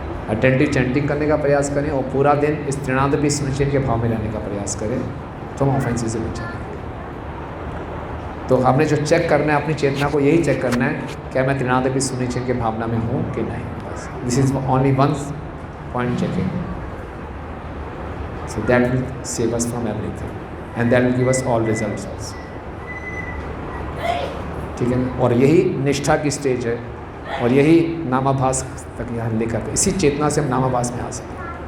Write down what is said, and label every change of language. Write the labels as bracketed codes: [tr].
[hi] Attentive chanting करने का प्रयास करें और पूरा दिन इस तृणादपि सुनिश्चित के भाव में रहने का प्रयास करें, तो हम ऑफेंसेस से बच जाएंगे। तो हमने जो चेक करना है अपनी चेतना को, यही चेक करना है क्या मैं तृणादपि सुनिश्चित के भावना में हूँ कि नहीं, बस। [en] This is only one point checking. So that will save us from everything and that will give us all results also. [hi] ठीक है, और यही निष्ठा की स्टेज है और यही नामाभास तक यहाँ लेकर, इसी चेतना से हम नामाभास में आ सकते हैं।